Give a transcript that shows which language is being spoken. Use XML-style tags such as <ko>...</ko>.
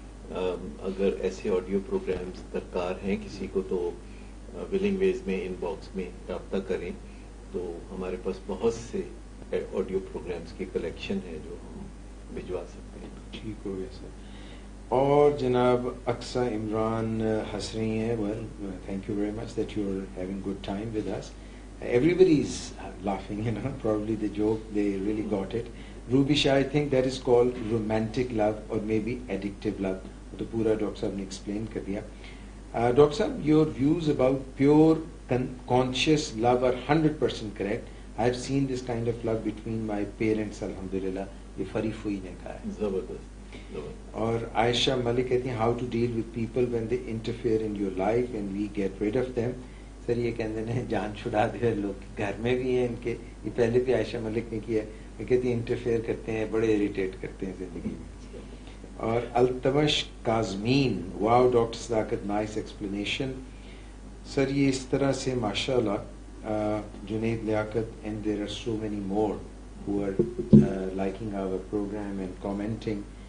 <ur>اگر ایسے audio programmes درکار ہیں کسی کو تو ولنگ ویز میں ان باکس میں رابطہ کریں. تو ہمارے پاس بہت سے آڈیو پروگرامز کی کلیکشن ہے جو ہم بھجوا سکتے ہیں. ٹھیک ہو گیا سر. اور جناب اقصا عمران ہنس رہی ہیں.</ur> <en>Well thank you very much that you are having good time with us. Everybody is laughing, you know, probably the joke they really got it. Ruby Shah, I think that is called romantic love or maybe addictive love.</en> <ur>تو پورا doctor صاحب نے explain کر دیا.</ur> <en>Doctor صاحب, your views about pure conscious love are 100% correct. I have seen this kind of love between my parents, alhamdulillah.</en> <ur>یہ free فوئی نے کہا ہے. زبردست. اور عائشہ ملک کہتی ہیں</ur> <en>how to deal with people when they interfere in your life and we get rid of them.</en> <ur>سر یہ کہتے ہیں جان چھڑا دے لوگ, گھر میں بھی ہیں ان کے. یہ پہلے بھی عائشہ ملک نے کیا ہے. یہ کہتی ہیں انٹرفیئر کرتے ہیں, بڑے اریٹیٹ کرتے ہیں زندگی میں. اور التمش کاظمین, واو ڈاکٹر صداقت,</ur> <en>Nice explanation.</en> <ur>سر یہ اس طرح سے ماشاء اللہ</ur> <en>Junaid Liaquat and there are so many more who are liking our program and commenting.</en>